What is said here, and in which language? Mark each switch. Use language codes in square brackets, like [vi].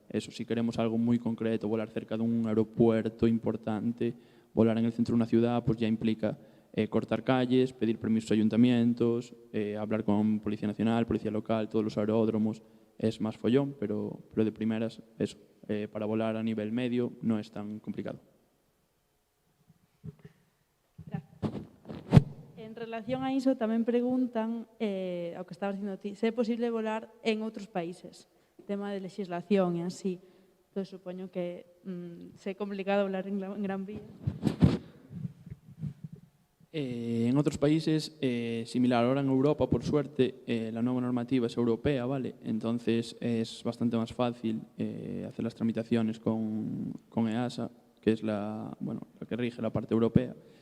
[es] Eso, si queremos algo muy concreto, volar cerca de un aeropuerto importante, volar en el centro de una ciudad, pues ya implica cortar calles, pedir permisos a ayuntamientos, hablar con Policía Nacional, Policía Local, todos los aeródromos. Es más follón, pero de primeras, eso, para volar a nivel medio no es tan complicado. [gl] En relación a iso, tamén preguntan, ao que estabas dicindo ti, se é posible volar en outros países, tema de legislación e así. Entón, supoño que se é complicado volar en Gran Vía. [es] En otros países, similar. Ahora en Europa, por suerte, la nueva normativa es europea, ¿vale? Entonces es bastante más fácil hacer las tramitaciones con EASA, que es la que rige la parte europea.